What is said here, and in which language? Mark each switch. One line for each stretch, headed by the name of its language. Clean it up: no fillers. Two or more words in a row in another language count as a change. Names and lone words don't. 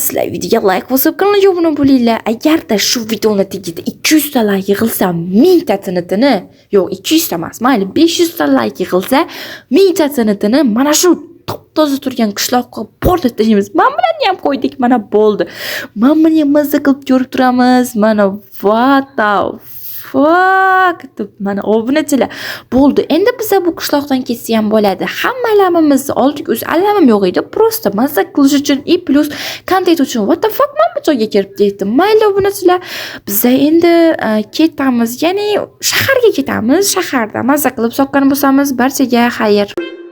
Uzbek: Sizlar videoga like bosib, kanalga obuna bo'linglar. Agarda shu videoni tagida 200 ta like yig'ilsa, 1000 ta tinitini, yo'q, 200 ta emas, mayli 500 ta like yig'ilsa, 1000 ta tinitini mana shu top-toza turgan qishloqqa portlatib tashlaymiz. Men bilan ham qo'ydik, mana bo'ldi. Men buni mazza qilib ko'rib turamiz. Mana
English: what the fuck
Uzbek: deb mana obunachilar bo'ldi. Endi biz bu qishloqdan ketsa ham bo'ladi. Hamma alamimizni oldik. O'zi alamim yo'q edi. Prosta mazza qilish uchun i plus kontent uchun.
English: What the fuck,
Uzbek: men bu joyga kirib ketdim. Mayli obunachilar, biz endi ketamiz. Ya'ni shaharga ketamiz. Shaharda mazza qilib soqqan bo'lsamiz, barchaga xayr.